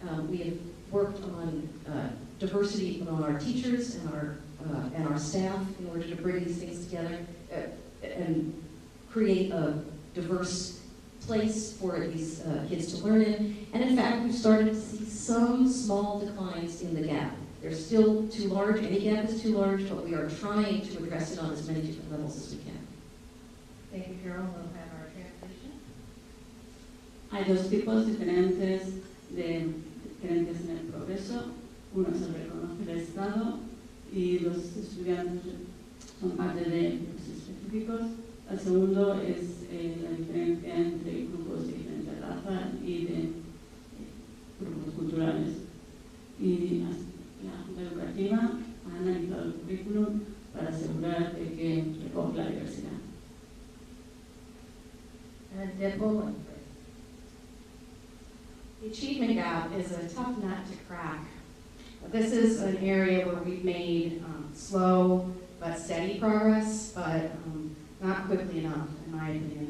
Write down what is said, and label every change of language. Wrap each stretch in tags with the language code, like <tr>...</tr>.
<en>We have worked on diversity among our teachers and our staff in order to bring these things together and create a diverse place for these kids to learn in. And in fact, we've started to see some small declines in the gap. They're still too large, any gap is too large, but we are trying to address it on as many different levels as we can. Thank you, Carol. We'll have our translation.</en> <es>Hay dos tipos diferentes en el progreso. Uno se reconoce el Estado y los estudiantes son parte de grupos específicos. El segundo es la diferencia entre grupos de diferente raza y de grupos culturales. Y la Junta Educativa ha analizado el currículum para asegurar de que recoge la diversidad.</es> <en>And Deb Boland, the achievement gap is a tough nut to crack. This is an area where we've made slow but steady progress, but not quickly enough, in my opinion.</en>